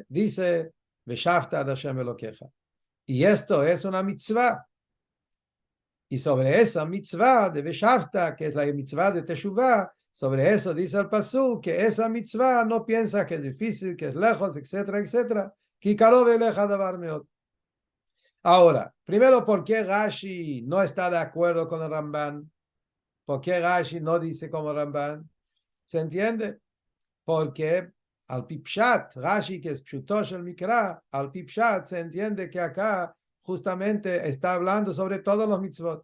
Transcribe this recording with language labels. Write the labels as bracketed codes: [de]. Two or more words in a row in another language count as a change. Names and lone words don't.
[es] Dice, [he] ושבת עד ה' אלוקיך. [es] Y esto es una mitzvah. Y sobre esa mitzvah de Veshavta, que es la mitzvah de Teshuvah, sobre eso dice el pasú, que esa mitzvah no piensa que es difícil, que es lejos, etcétera, etcétera. [he] כי קרוב אליך הדבר מאד. [es] Ahora, primero, ¿por qué Rashi no está de acuerdo con el Ramban? ¿Por qué Rashi no dice como Ramban? ¿Se entiende? Porque [he] על פי פשט, [es] Rashi, que es [he] פשוטו של מקרא, על פי פשט [es] se entiende que acá justamente está hablando sobre todos los mitzvot.